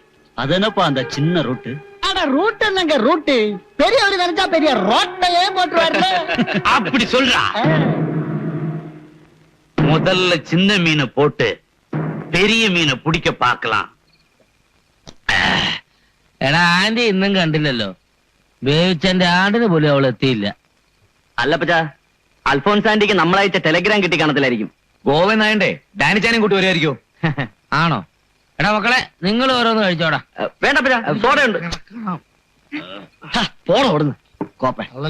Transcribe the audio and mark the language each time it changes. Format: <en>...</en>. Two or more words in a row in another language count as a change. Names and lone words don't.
<ta>அது என்னப்பா அந்த சின்ன ரூட்டு? அட ரூட் என்னங்க ரூட்? பெரியவர் நினைச்சா பெரிய ரோட்டையே போட்டுருவாரு. அப்படி சொல்றா. முதல்ல சின்ன மீனை போட்டு பெரிய மீனை பிடிக்க பார்க்கலாம்.</ta> <ml>എടാ ആന്റി ഇന്നും കണ്ടില്ലല്ലോ. വേവിച്ചെന്റെ ആടിന് പോലും അവൾ എത്തിയില്ല. അല്ലപ്പച്ച, അൽഫോൻസ് ആന്റിക്ക് നമ്മളയച്ച ടെലഗ്രാം കിട്ടി കാണത്തില്ലായിരിക്കും. ഗോവന്നായണ്ടേ ഡാനിച്ചാനും കൂട്ടി വരുമായിരിക്കോ? ആണോ? എടാ മക്കളെ, നിങ്ങൾ ഓരോന്ന് കഴിച്ചോടാ. വേണ്ടപ്പച്ച, സോഡയുണ്ട്. പോണോ അവിടുന്ന് കോപ്പ.</ml>